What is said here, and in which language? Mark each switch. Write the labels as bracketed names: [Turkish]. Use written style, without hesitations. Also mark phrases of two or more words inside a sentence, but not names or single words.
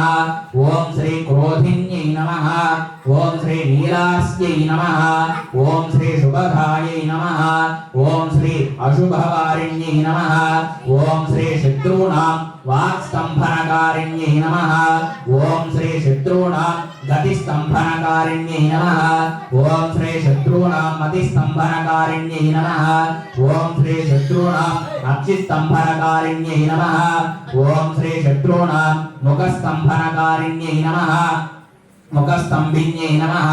[Sanskrit] ఓం శ్రీ క్రోధిన్యై నమః. ఓం శ్రీ నీలాస్యై నమః. ఓం శ్రీ శుభధాయై నమః. ఓం శ్రీ అశుభవారిణ్యై నమః. ఓం శ్రీ శత్రూణాం వాక్స్తంభనకారిణ్యై నమః. ఓం శ్రీ శత్రూణాం गतिस्तंभनकारिण्यै नमः। ओम श्री शत्रूणां मतिस्तंभनकारिण्यै नमः। ओम श्री शत्रूणां अक्षिस्तंभनकारिण्यै नमः। ओम श्री शत्रूणां मुखस्तंभनकारिण्यै नमः। मुखस्तंभिन्यै नमः।